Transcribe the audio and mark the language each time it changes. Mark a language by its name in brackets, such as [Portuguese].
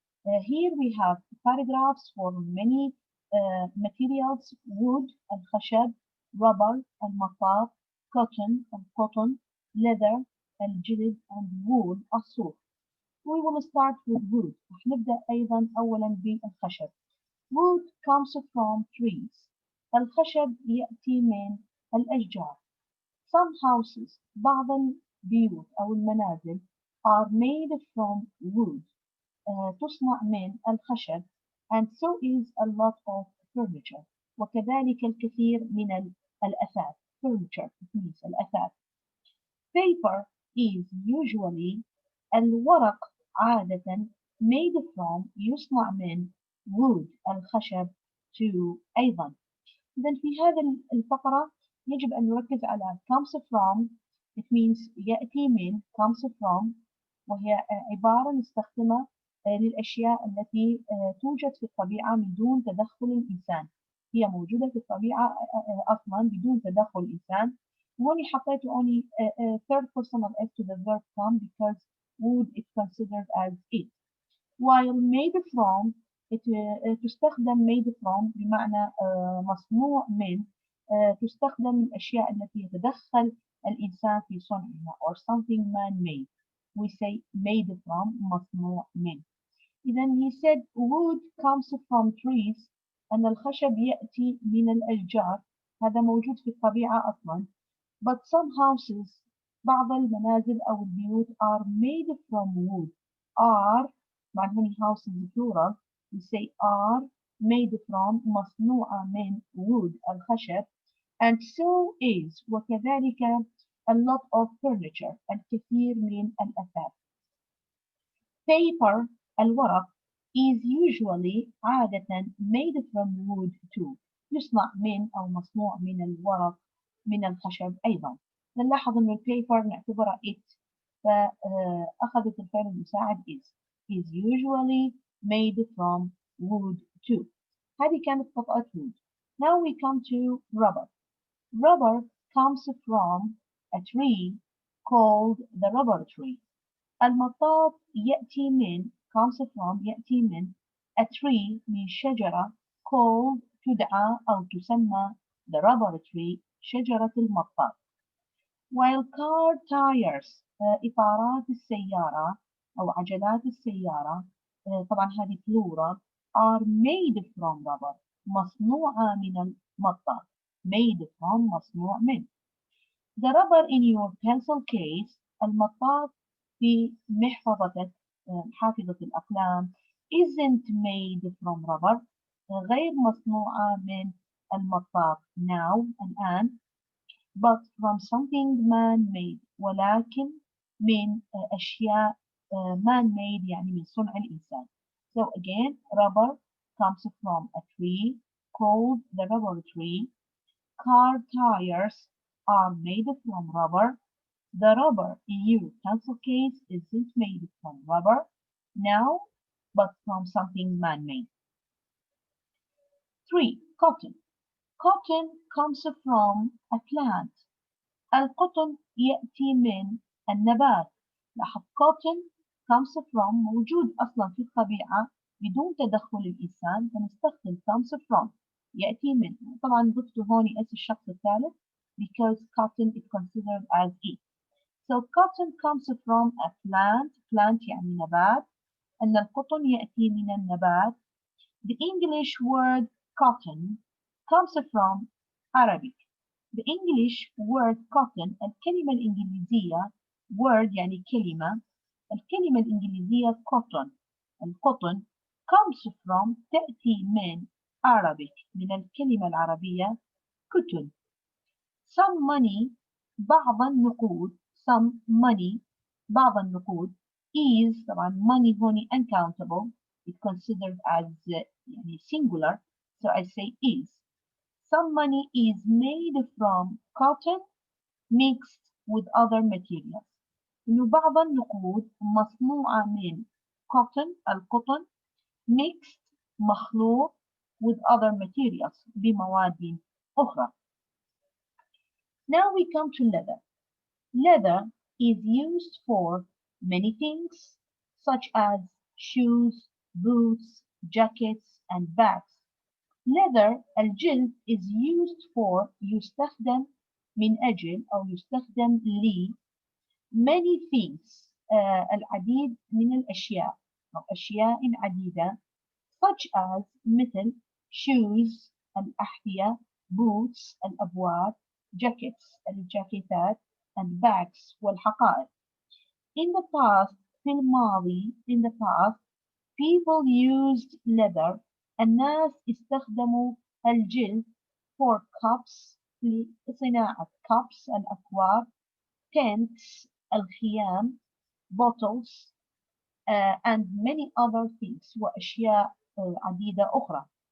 [English] Here we have paragraphs for many materials: wood الخشب, rubber المطاط, cotton, leather الجلد, and wool الصوف. We will start with wood. [Arabic] راح نبدأ أيضا أولا بالخشب. [English] Wood comes from trees. [Arabic] الخشب يأتي من الأشجار. [English] Some houses [Arabic] بعض البيوت أو المنازل [English] are made from wood. [Arabic] تصنع من الخشب. [English] And so is a lot of furniture. [Arabic] وكذلك الكثير من الأثاث. [English] Furniture means الأثاث. Paper is usually [Arabic] الورق عادة [English] made from [Arabic] يصنع من [English] wood الخشب to أيضا. [Arabic] إذن في هذه الفقرة يجب أن نركز على [English] comes from. [Arabic] It means يأتي من [English] comes from، [Arabic] وهي عبارة نستخدمها للأشياء التي توجد في الطبيعة من دون تدخل الإنسان. هي موجودة في الطبيعة أصلا بدون تدخل الإنسان. وهوني حطيت [English] only third person of S to the verb come because wood is considered as it. [Arabic] While [English] made from [Arabic] تستخدم made from بمعنى مصنوع من، تستخدم الأشياء التي يتدخل الإنسان في صنعها [English] or something man-made. We say made from [Arabic] مصنوع من. [English] إذن he said wood comes from trees. [Arabic] أن الخشب يأتي من الأشجار. هذا موجود في الطبيعة أصلا. [English] But some houses [Arabic] بعض المنازل أو البيوت [English] are made from wood. Are مع many houses plural. We say are made from [Arabic] مصنوعة من [English] wood الخشب. And so is [Arabic] وكذلك [English] a lot of furniture [Arabic] الكثير من الأثاث. [English] Paper الورق is usually عادة made from wood too. [Arabic] يصنع من أو مصنوع من الورق من الخشب أيضا. نلاحظ أن البيبر نعتبرها it، فأخذت الفعل المساعد [English] is usually made from wood too. [Arabic] هذه كانت قطعة wood. [English] Now we come to rubber. Rubber comes from a tree called the rubber tree. [Arabic] المطاط يأتي من [English] comes from [Arabic] يأتي من [English] a tree [Arabic] من شجرة [English] called [Arabic] تدعى أو تسمى [English] the rubber tree [Arabic] شجرة المطاط. [English] While car tires [Arabic] إطارات السيارة أو عجلات السيارة طبعا هذه plural [English] are made from rubber [Arabic] مصنوعة من المطاط. [English] made from [Arabic] مصنوع من. [English] The rubber in your pencil case [Arabic] المطاط في محفظتك حافظة الأقلام [English] isn't made from rubber [Arabic] غير مصنوعة من المطاط now الآن [English] but from something man-made [Arabic] ولكن من أشياء man-made يعني من صنع الإنسان. [English] So again rubber comes from a tree called the rubber tree. Car tires are made from rubber. The rubber in your pencil case isn't made from rubber now, but from something man-made. 3. Cotton. Cotton comes from a plant. [Arabic] القطن يأتي من النبات. لاحظ [English] cotton comes from [Arabic] موجود أصلا في الطبيعة بدون تدخل الإنسان فنستخدم comes from يأتي من. طبعا ضفت هون اس الشخص الثالث [English] because cotton is considered as it. So cotton comes from a plant. [Arabic] Plant يعني نبات. أن القطن يأتي من النبات. [English] The English word cotton comes from Arabic. The English word cotton [Arabic] الكلمة الإنجليزية word يعني كلمة الكلمة الإنجليزية cotton القطن [English] comes from [Arabic] تأتي من Arabic من الكلمة العربية كتن. [English] Some money [Arabic] بعض النقود [English] some money بعض النقود is طبعا money هون uncountable it's considered as يعني singular so I say is. Some money is made from cotton mixed with other materials. [Arabic] إنه بعض النقود مصنوعة من cotton القطن [English] mixed [Arabic] مخلوط [English] with other materials [Arabic] بمواد أخرى. [English] Now we come to leather. Leather is used for many things such as shoes, boots, jackets, and bags. Leather [Arabic] الجلد [English] is used for [Arabic] يستخدم من أجل أو يستخدم ل [English] many things [Arabic] العديد من الأشياء أو أشياء عديدة [English] such as [Arabic] مثل shoes الأحذية boots الأبواب jackets الجاكيتات [English] and bags [Arabic] والحقائب. [English] In the past [Arabic] في الماضي [English] in the past people used leather [Arabic] الناس استخدموا الجلد [English] for cups لصناعة cups الأكواب tents الخيام bottles and many other things [Arabic] وأشياء عديدة أخرى.